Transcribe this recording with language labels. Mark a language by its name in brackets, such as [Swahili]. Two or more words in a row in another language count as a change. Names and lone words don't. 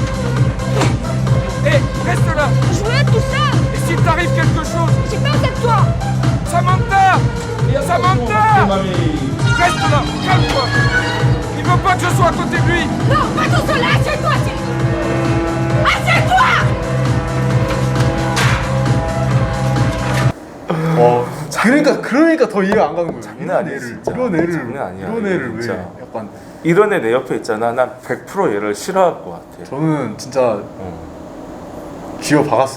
[French] Hé, reste là. Jouez tout seul. Et s'il t'arrive quelque chose, J'ai peur de toi. Samantha! Samantha! Reste là, calme-toi. Il veut pas que je sois à côté de lui. Non, pas tout seul. Assieds-toi, Cyril. Assieds-toi. [Korean] 그러니까 더 이해가 안 가는 거예요. 장난 아니야, 진짜. 이런 애를 장난 아니야, 이런 애를 왜 진짜. 약간 이런 애 내 옆에 있잖아. 난 100% 얘를 싫어할 것 같아. 저는 진짜 쥐어 박았어요.